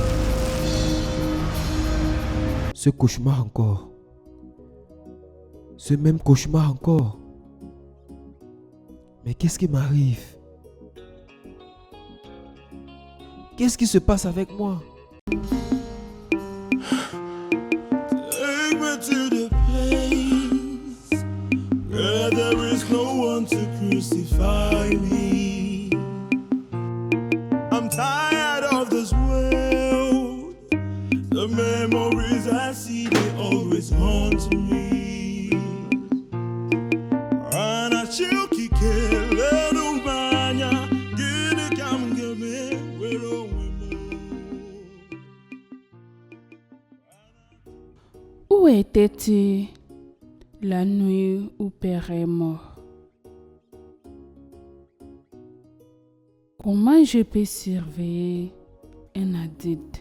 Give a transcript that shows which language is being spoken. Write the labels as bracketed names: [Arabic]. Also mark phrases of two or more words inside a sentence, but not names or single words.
[French] Ce cauchemar encore. Ce même cauchemar encore. Mais qu'est-ce qui m'arrive? Qu'est-ce qui se passe avec moi? [English] Take me to the place where there is no one to crucify me. I'm tired of this world. The memories I see, they always haunt me. Ana chilki kele rumanya, gidi kam game, wero wemo. [French] Où étais-tu la nuit où Père est mort? Comment je peux surveiller un addict?